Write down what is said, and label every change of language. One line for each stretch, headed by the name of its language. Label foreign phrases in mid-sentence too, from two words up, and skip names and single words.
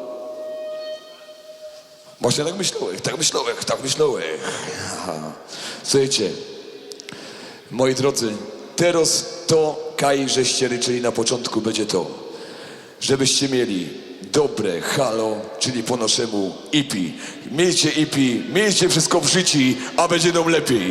Polish: Właśnie tak myślałem. Aha. Słuchajcie, moi drodzy, teraz to kaj, żeście ryczyli na początku, będzie to, żebyście mieli dobre halo, czyli po naszemu ipi. Miejcie ipi, miejcie wszystko w życiu, a będzie nam lepiej.